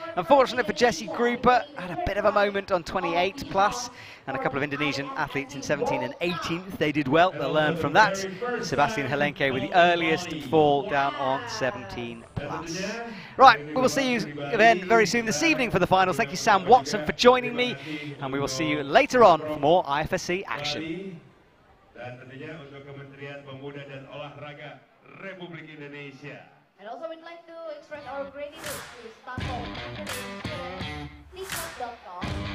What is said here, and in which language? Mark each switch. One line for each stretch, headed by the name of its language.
English: Unfortunate for Jessie Gruber, had a bit of a moment on 28 plus, and a couple of Indonesian athletes in 17 and 18. They did well, they'll learn from that. Sebastian Helenke with the earliest fall down on 17 plus. Right, we will see you then very soon this evening for the finals. Thank you, Sam Watson, for joining me, and we will see you later on for more IFSC action.
Indonesian: Dan tentunya untuk Kementerian Pemuda dan Olahraga Republik Indonesia.
English: And also we'd like to express our gratitude to staff of Indonesia,